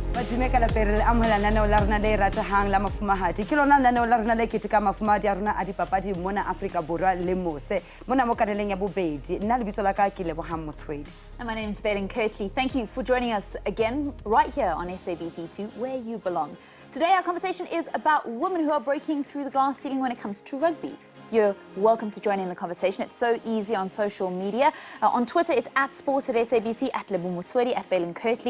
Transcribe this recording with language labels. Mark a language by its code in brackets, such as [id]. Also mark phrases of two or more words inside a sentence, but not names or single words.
[st] Dumeka la pere le amohela naneo la rena le ratehang la mafumahadi. Ke lona naneo la rena le keteka mafumahadi a rona a dipapadi mona Afrika Borwa le mose. Mona mo kaneleng ya bobedi. Nna lebitso la ka ke Lebohang Motsoeli. [en] And my name is Vaylen Kirtley. Thank you for joining us again right here on SABC2, where you belong. Today our conversation is about women who are breaking through the glass ceiling when it comes to rugby. You're welcome to join in the conversation. It's so easy on social media. On Twitter, it's @sports@SABC, @Lebo Motsoeli, @Vaylen Kirtley.